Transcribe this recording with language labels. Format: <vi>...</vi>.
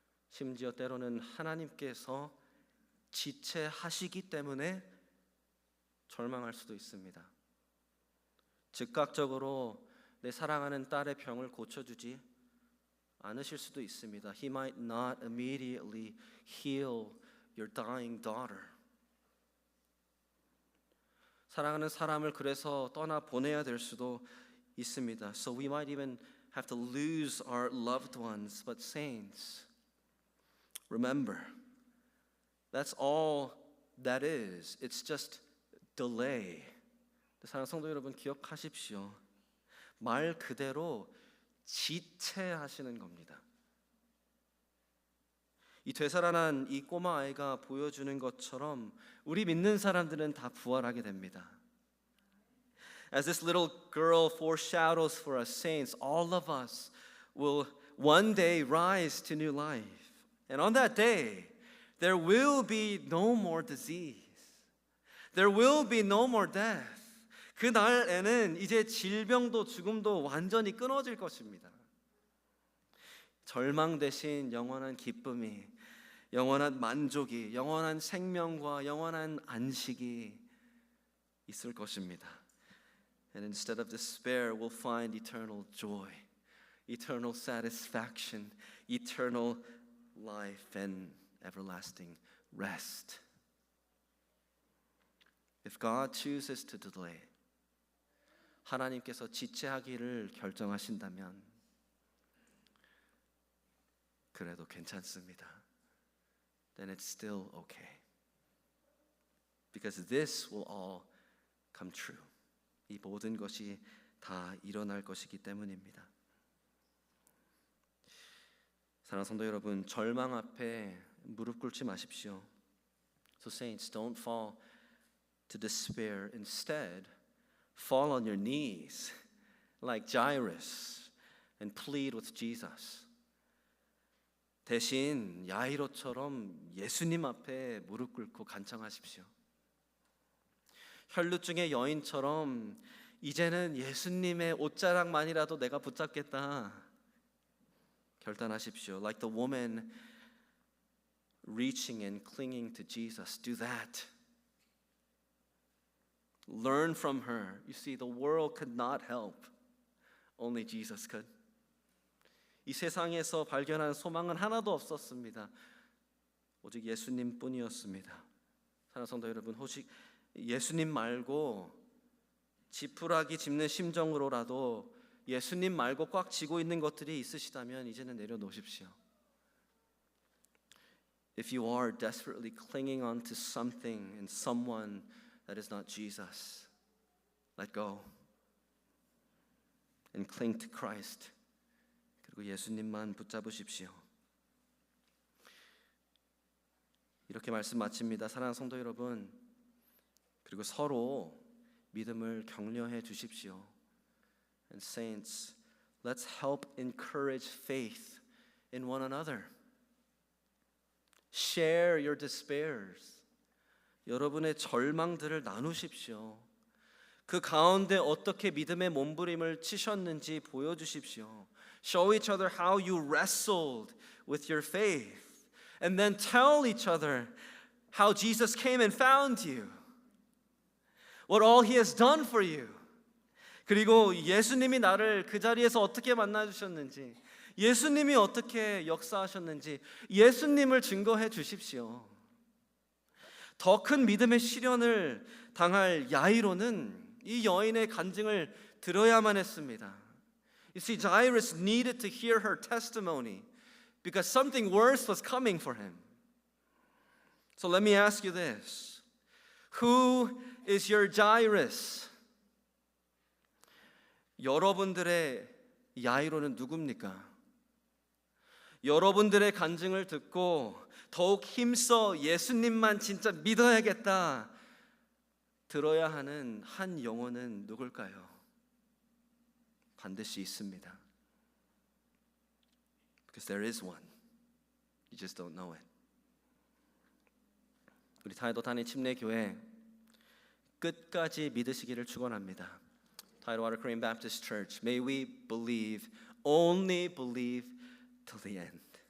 <ko>심지어 때로는 하나님께서 지체하시기 때문에 절망할 수도 있습니다. 즉각적으로 내 사랑하는 딸의 병을 고쳐주지 않으실 수도 있습니다.</ko> <en>He might not immediately heal your dying daughter.</en> <ko>사랑하는 사람을 그래서 떠나 보내야 될 수도 있습니다.</ko> <en>So we might even have to lose our loved ones. But saints, remember, that's all that is. It's just delay.</en> <ko>사랑하는 성도 여러분, 기억하십시오. 말 그대로 지체하시는 겁니다. 이 되살아난 이 꼬마 아이가 보여주는 것처럼 우리 믿는 사람들은 다 부활하게 됩니다.</ko> <en>As this little girl foreshadows for us saints, all of us will one day rise to new life. And on that day, there will be no more disease. There will be no more death.</en> <ko>그 날에는 이제 질병도 죽음도 완전히 끊어질 것입니다. 절망 대신 영원한 기쁨이, 영원한 만족이, 영원한 생명과 영원한 안식이 있을 것입니다.</ko> <en>And instead of despair, we'll find eternal joy, eternal satisfaction, eternal life and everlasting rest. If God chooses to delay,</en> <ko>하나님께서 지체하기를 결정하신다면 그래도 괜찮습니다.</ko> <en>Then it's still okay. Because this will all come true.</en> <ko>이 모든 것이 다 일어날 것이기 때문입니다. 사랑하는 성도 여러분, 절망 앞에 무릎 꿇지 마십시오.</ko> <en>So saints, don't fall to despair. Instead, fall on your knees like Jairus and plead with Jesus.</en> <ko>대신 야이로처럼 예수님 앞에 무릎 꿇고 간청하십시오. 혈루증의 여인처럼 이제는 예수님의 옷자락만이라도 내가 붙잡겠다 결단하십시오.</ko> <en>Like the woman reaching and clinging to Jesus. Do that. Learn from her. You see, the world could not help. Only Jesus could.</en> <ko>이 세상에서 발견한 소망은 하나도 없었습니다. 오직 예수님뿐이었습니다. 사랑하는 성도 여러분, 혹시 예수님 말고 지푸라기 짚는 심정으로라도 예수님 말고 꽉 쥐고 있는 것들이 있으시다면 이제는 내려놓으십시오.</ko> <en>If you are desperately clinging on to something and someone that is not Jesus, let go and cling to Christ.</en> <ko>그리고 예수님만 붙잡으십시오. 이렇게 말씀 마칩니다. 사랑하는 성도 여러분, 그리고 서로 믿음을 격려해 주십시오.</ko> <en>And saints, let's help encourage faith in one another. Share your despairs.</en> <ko>여러분의 절망들을 나누십시오. 그 가운데 어떻게 믿음의 몸부림을 치셨는지 보여주십시오.</ko> <en>Show each other how you wrestled with your faith. And then tell each other how Jesus came and found you. What all He has done for you.</en> <ko>그리고 예수님이 나를 그 자리에서 어떻게 만나주셨는지, 예수님이 어떻게 역사하셨는지 예수님을 증거해 주십시오. 더 큰 믿음의 시련을 당할 야이로는 이 여인의 간증을 들어야만 했습니다.</ko> <en>You see, Jairus needed to hear her testimony because something worse was coming for him. So let me ask you this. Who is your Jairus?</en> <ko>여러분들의 야이로는 누굽니까? 여러분들의 간증을 듣고 더욱 힘써 예수님만 진짜 믿어야겠다 들어야 하는 한 영혼은 누굴까요? 반드시 있습니다.</ko> <en>Because there is one. You just don't know it.</en> <ko>우리 타이도 단위 침례교회 끝까지 믿으시기를 축원합니다.</ko> <en>Tidal Water Korean Baptist Church, may we believe, only believe till the end.</en>